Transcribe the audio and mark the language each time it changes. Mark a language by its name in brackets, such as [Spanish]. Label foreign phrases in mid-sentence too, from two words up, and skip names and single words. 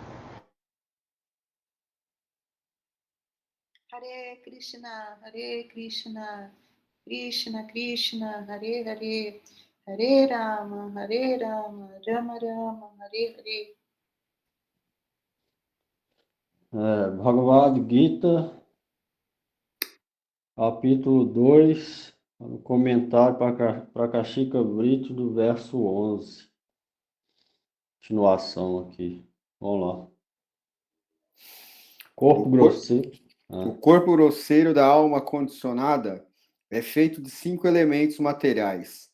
[Sanskrit] Hare Krishna, Krishna Krishna, Hare Hare, Hare Rama, Rama Rama, Hare Hare. [Portuguese] Bhagavad Gita, capítulo 2, no comentário para Kashika Brito, do verso 11. Continuação aqui. Vamos lá. Corpo grosseiro. O corpo grosseiro da alma condicionada é feito de 5 elementos materiais.